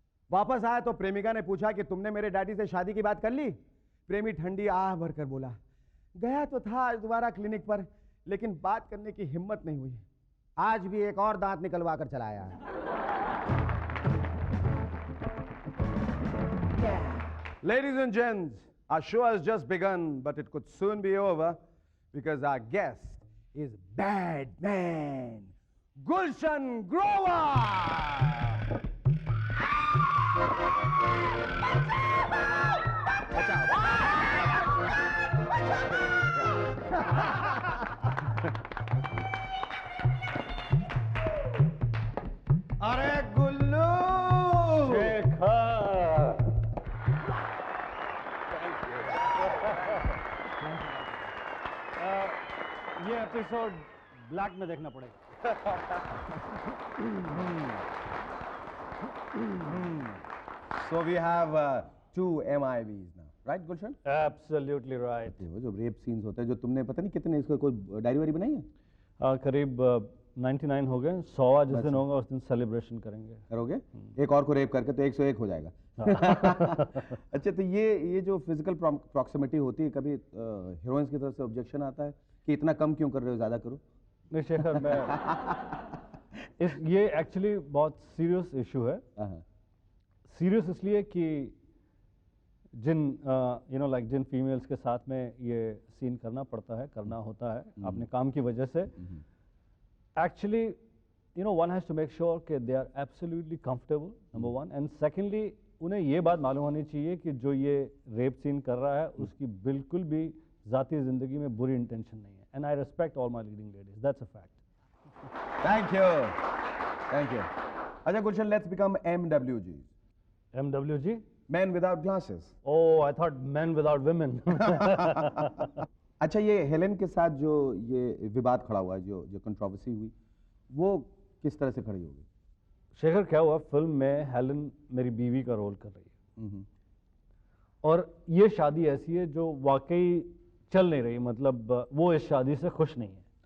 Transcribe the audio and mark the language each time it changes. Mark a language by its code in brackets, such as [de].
[hi] वापस आया तो प्रेमिका ने पूछा कि तुमने मेरे डैडी से शादी की बात कर ली? प्रेमी ठंडी आह भरकर बोला, गया तो था आज दोबारा क्लिनिक पर, लेकिन बात करने की हिम्मत नहीं हुई। आज भी एक और दांत निकलवा कर चला आया है। [en] Ladies and gents, our show has just begun, but it could soon be over because our guest is Bad Man Gulshan Grover. [hi] अरे गुल्लू शेखर, एपिसोड ब्लैक में देखना पड़ेगा। [en] So we have two MIBs now, right, Gulshan? Absolutely right. [hi] वो जो rape scenes होते हैं, जो तुमने पता नहीं कितने इसको कोई डायरी वारी बनाई है? करीब 99 हो गए। 100वां जिस दिन होगा उस दिन सेलिब्रेशन करेंगे। करोगे? एक और को रेप करके तो 101 हो जाएगा। अच्छा, तो ये जो फिजिकल प्रॉक्सिमिटी होती है, कभी हीरोइंस की तरफ से ऑब्जेक्शन आता है कि इतना कम क्यों कर रहे हो, ज़्यादा करो? नहीं शेखर, मैं ये एक्चुअली बहुत सीरियस इशू है। सीरियस इसलिए कि जिन जिन फीमेल्स के साथ में ये सीन करना पड़ता है, करना होता है अपने काम की वजह से, [en] actually one has to make sure [hi] कि [en] they are absolutely comfortable, number one, and secondly [hi] उन्हें ये बात मालूम होनी चाहिए कि जो ये रेप सीन कर रहा है उसकी बिल्कुल भी ज़ाती ज़िंदगी में बुरी इंटेंशन नहीं है। [en] And I respect all my leading ladies, that's a fact. Thank you, thank you. अच्छा Gulshan, let's become MWG। MWG? Men without glasses. Oh, I thought men without women. [hi] अच्छा, ये हेलेन के साथ जो ये विवाद खड़ा हुआ है, जो कंट्रोवर्सी हुई, वो किस तरह से खड़ी होगी? शेखर, क्या हुआ, फिल्म में हेलेन मेरी बीवी का रोल कर रही है और ये शादी ऐसी है जो वाकई चल नहीं रही, मतलब वो इस शादी से खुश नहीं है।